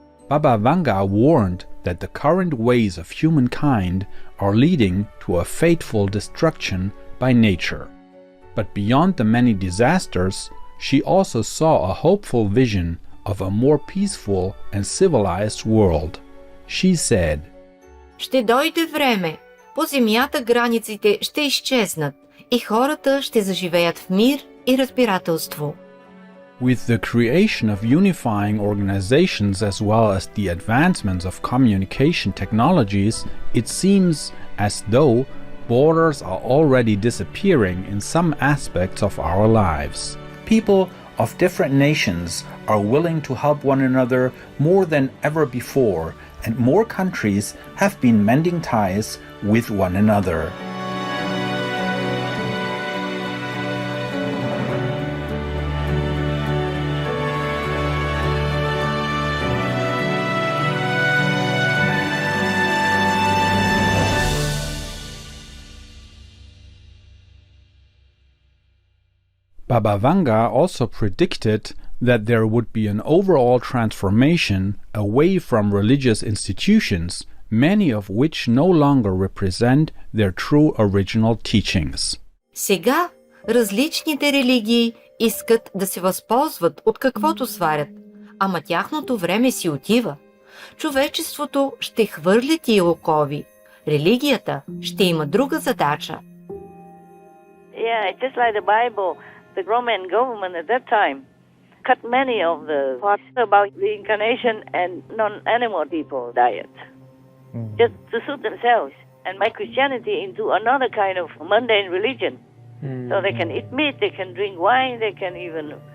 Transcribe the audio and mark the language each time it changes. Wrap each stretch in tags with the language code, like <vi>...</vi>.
<en>Baba Vanga warned that the current ways of humankind are leading to a fateful destruction by nature. But beyond the many disasters, she also saw a hopeful vision of a more peaceful and civilized world. She said,</en> <bg>Ще дойде време, по земята границите ще изчезнат и хората ще заживеят в мир и разбирателство.</bg> <en>With the creation of unifying organizations as well as the advancements of communication technologies, it seems as though borders are already disappearing in some aspects of our lives. People of different nations are willing to help one another more than ever before, and more countries have been mending ties with one another. Baba Vanga also predicted that there would be an overall transformation away from religious institutions, many of which no longer represent their true original teachings.</en> <bg>Сега различните религии искат да се възползват от каквото сварят, ама тяхното време си отива. Човечеството ще хвърли тия окови. Религията ще има друга задача.</bg> <en>Yeah, just like the Bible, the Roman government at that time cut many of the parts about reincarnation and non-animal people diet, just to suit themselves, and make Christianity into another kind of mundane religion. So they can eat meat, they can drink wine, they can even</en>